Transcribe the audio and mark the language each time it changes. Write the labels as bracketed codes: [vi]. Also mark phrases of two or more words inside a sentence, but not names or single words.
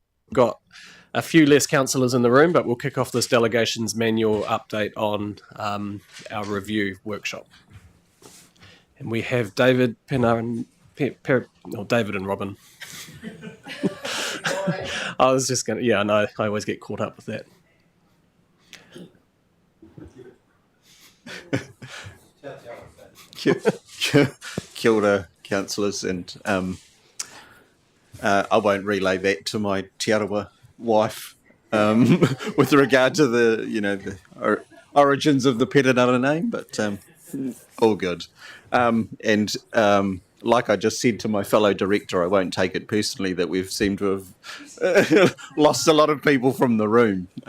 [en] got a few less councillors in the room, but we'll kick off this delegations manual update on our review workshop. And we have David, David and Robin. I was just going to, I know, I always get caught up with that. [mi] Kia ora, [en] councillors, and I won't relay that to my Te Arawa wife with regard to the origins of the Perenara name, but all good. Like I just said to my fellow director, I won't take it personally that we've seemed to have lost a lot of people from the room.